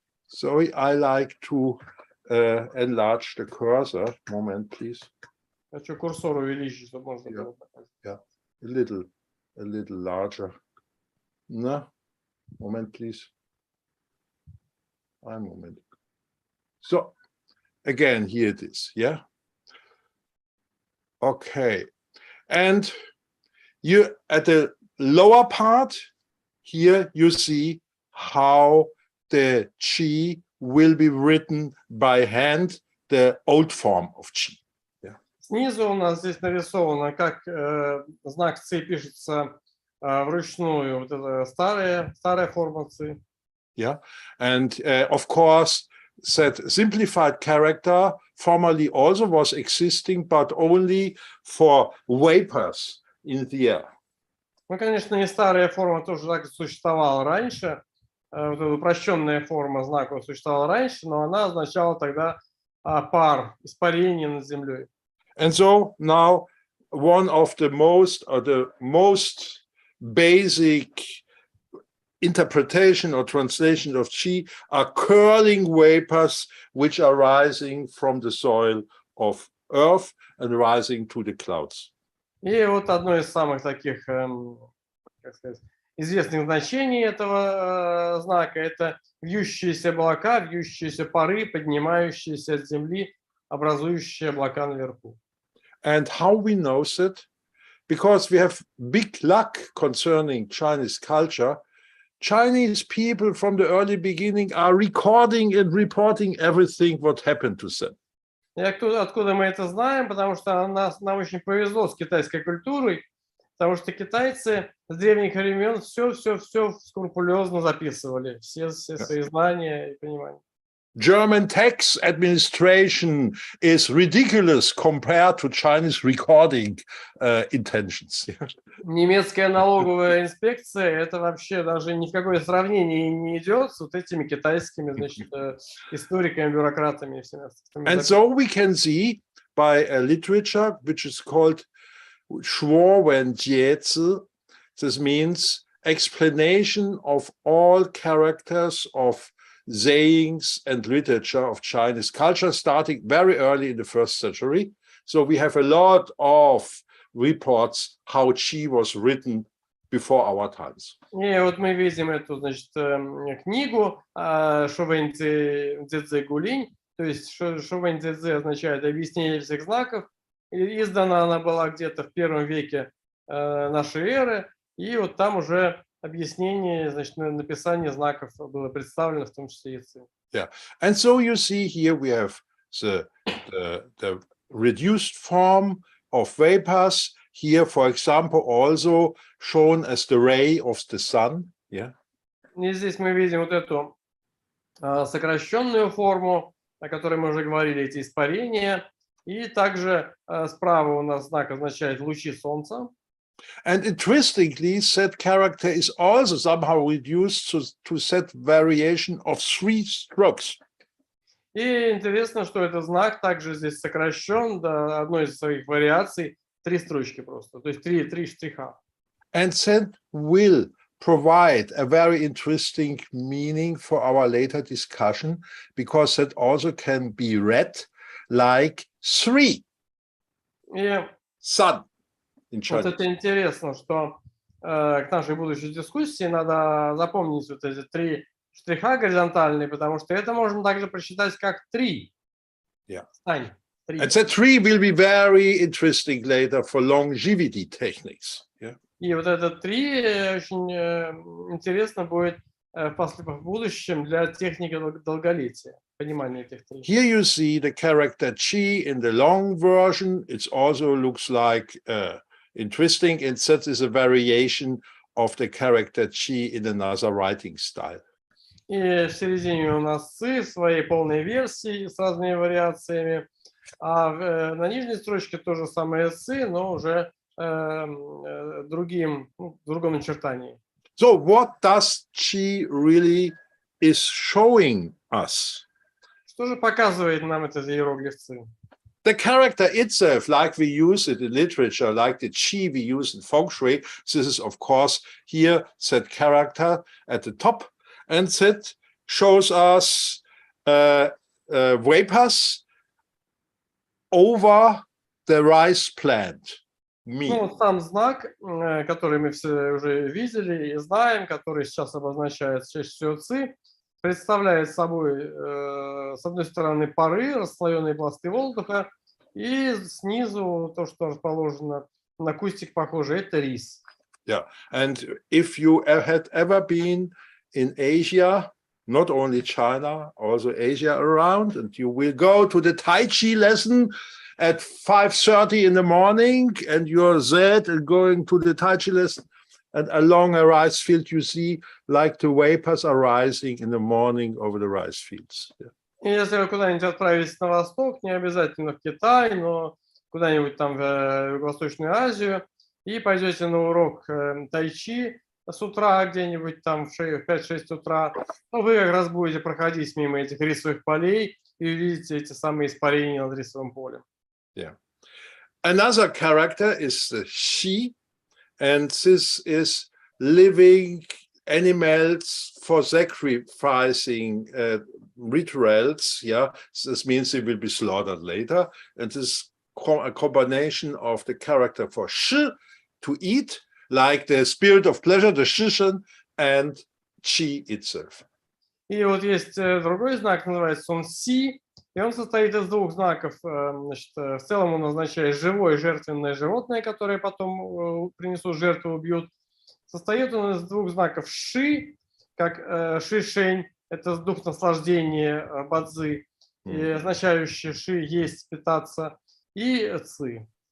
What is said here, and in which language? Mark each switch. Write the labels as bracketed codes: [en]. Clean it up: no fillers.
[en] Sorry, I like to enlarge the cursor. Moment, please. [ru] Хочу курсор увеличить, чтобы можно было показать. [en] Yeah, a little larger. No, Moment, please. One moment. So, again, here it is, yeah? Okay. And you, at the lower part, here you see how the Qi will be written by hand, the old form of Qi. [ru] Снизу у нас здесь нарисовано, как знак Ци пишется вручную, вот это старая форма Ци. [en] Yeah, and of course, that simplified character formerly also was existing, but only for vapors in the air. [ru] Ну, конечно, и старая форма тоже так существовала раньше. Вот эта упрощенная форма знака существовала раньше, но она означала тогда пар, испарение над землей. [en] And so now one of the most basic interpretation or translation of Qi are curling vapors which are rising from the soil of earth and rising to the clouds. [ru] И вот одно из самых таких, как сказать, известных значений этого знака — это вьющиеся облака, вьющиеся пары, поднимающиеся от земли, образующие облака наверху. [en] And how we know that? Because we have big luck concerning Chinese culture. Chinese people from the early beginning are recording and reporting everything what happened to them. [ru] И откуда мы это знаем? Потому что нам очень повезло с китайской культурой, потому что китайцы с древних времен все скрупулезно записывали, все свои знания и понимания. [en] German tax administration is ridiculous compared to Chinese recording intentions. [ru] Немецкая налоговая инспекция — это вообще даже ни в какое сравнение не идет с вот этими китайскими, значит, историками, бюрократами и всеми остальными. [en] And so we can see by a literature which is called Shuo-wen-jie Zi. This means explanation of all characters of sayings and literature of Chinese culture, starting very early in the 1st century. So we have a lot of reports how Qi was written before our times. [ru] И вот мы видим эту, значит, книгу Шувэньцзэ Гулинь, то есть Шувэньцзэ означает объяснение всех знаков. И издана она была где-то в 1 веке нашей эры, и вот там уже объяснение, значит, написание знаков было представлено, в том числе и Ци. [en] Yeah, and so you see here we have the reduced form of vapors. Here, for example, also shown as the ray of the sun. Yeah. [ru] И здесь мы видим вот эту сокращенную форму, о которой мы уже говорили, эти испарения. И также справа у нас знак означает лучи солнца. [en] And interestingly, that character is also somehow reduced to that variation of 3 strokes. [ru] И интересно, что этот знак также здесь сокращен до одной из своих вариаций, 3 строчки просто, то есть 3 штриха. [en] And that will provide a very interesting meaning for our later discussion, because that also can be read like 3 sun. [ru] Вот это интересно, что к нашей будущей дискуссии надо запомнить вот эти 3 штриха горизонтальные, потому что это можно также прочитать как 3. Стань. 3. [en] And that 3 will be very interesting later for longevity techniques. Yeah. [ru] И вот это 3 очень интересно будет в будущем для техники долголетия, понимания этих 3. [en] Here you see the character Qi in the long version. It also looks like interesting, and that is a variation of the character Qi in another writing style. [ru] И в середине у нас Ци в своей полной версии с разными вариациями, а на нижней строчке то же самое Ци, но уже в другом начертании. [en] So what does Qi really is showing us? [ru] Что же показывает нам этот иероглиф Ци? [en] The character itself, like we use it in literature, like the Qi we use in Feng-shui, this is, of course, here that character at the top, and that shows us vapors over the rice plant. me. [ru] Ну, сам знак, который мы все уже видели и знаем, который сейчас обозначает чаще всего ци, представляет собой, с одной стороны, пары, расслоенные пласты воздуха, и снизу то, что расположено на кустик похоже, это рис. [en] Yeah, and if you had ever been in Asia, not only China, also Asia around, and you will go to the Tai Chi lesson at 5:30 in the morning, and you're there and going to the Tai Chi lesson, and along a rice field you see like the vapors are rising in the morning over the rice fields. Yeah. [ru] И если вы куда-нибудь отправитесь на восток, не обязательно в Китай, но куда-нибудь там в Юго-Восточную Азию, и пойдете на урок тайчи с утра где-нибудь там в 5-6 утра, то вы как раз будете проходить мимо этих рисовых полей и увидите эти самые испарения над рисовым полем. [en] Yeah. Another character is the she, and this is living animals for sacrificing rituals. Yeah, this means they will be slaughtered later, and this a combination of the character for shi, to eat, like the spirit of pleasure, the shishan, and chi itself. [ru] И вот есть другой знак, называется он си, и он состоит из двух знаков. Значит, в целом он означает живое жертвенное животное, которое потом принесут жертву, убьют. Состоит он из двух знаков ши, как шишень, это дух наслаждения, ба-цзы, и означающий ши есть, питаться, и ци.